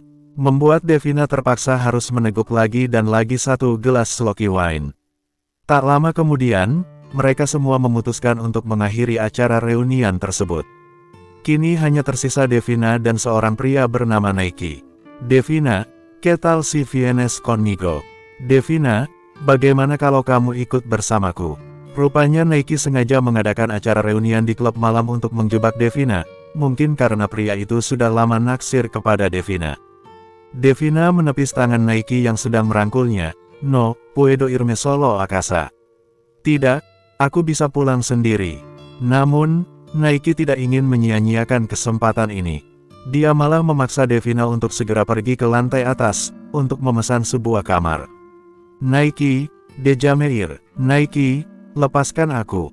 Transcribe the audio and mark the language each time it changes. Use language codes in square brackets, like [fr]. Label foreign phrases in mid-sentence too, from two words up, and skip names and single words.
[id] Membuat Devina terpaksa harus meneguk lagi dan lagi 1 gelas sloky wine. Tak lama kemudian, mereka semua memutuskan untuk mengakhiri acara reunian tersebut. Kini hanya tersisa Devina dan seorang pria bernama Naiki. [es] "Devina, ¿qué tal si vienes conmigo?" [id] "Devina, bagaimana kalau kamu ikut bersamaku?" Rupanya Naiki sengaja mengadakan acara reunian di klub malam untuk menjebak Devina, mungkin karena pria itu sudah lama naksir kepada Devina. Devina menepis tangan Naiki yang sedang merangkulnya. [es] "No, puedo irme solo a casa." [id] "Tidak, aku bisa pulang sendiri." Namun, Naiki tidak ingin menyia-nyiakan kesempatan ini. Dia malah memaksa Devina untuk segera pergi ke lantai atas, untuk memesan sebuah kamar. [es] "Naiki, déjame ir. Naiki, [id] lepaskan aku."